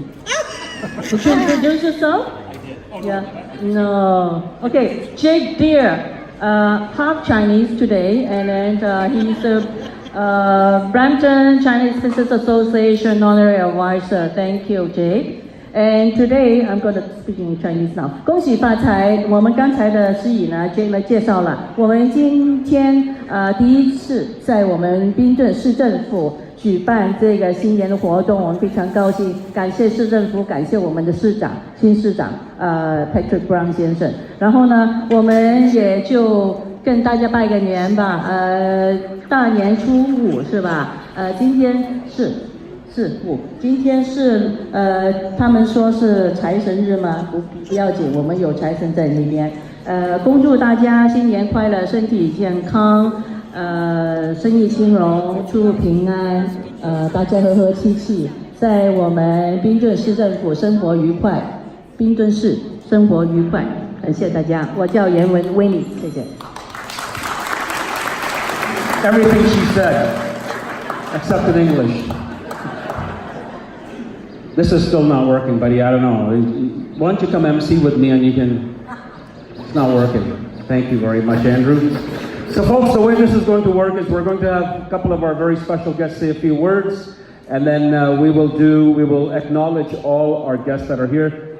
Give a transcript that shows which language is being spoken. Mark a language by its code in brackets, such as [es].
[en] Would you introduce yourself? Yeah. No. Okay, Jake Deere. Half Chinese today, and then he's a Brampton Chinese Business Association honorary advisor. Thank you, Jake. And today I'm going to speak in Chinese now. [zh] 恭喜发财！我们刚才的司仪呢 ，Jake 来介绍了，我们今天第一次在我们宾顿市政府举办这个新年的活动，我们非常高兴，感谢市政府，感谢我们的市长、新市长Patrick Brown 先生。然后呢，我们也就跟大家拜个年吧，大年初五是吧？今天是今天是他们说是财神日吗？不要紧，我们有财神在那边。恭祝大家新年快乐，身体健康。生意兴隆，出入平安，大家和和气气，在我们宾顿市政府生活愉快，宾顿市生活愉快，感谢大家。我叫严文威尼，谢谢。 [en] Everything she said, except in English. This is still not working, buddy. I don't know. Why don't you come MC with me and you can... It's not working. Thank you very much, Andrew. So folks, the way this is going to work is we're going to have a couple of our very special guests say a few words, and then we will acknowledge all our guests that are here.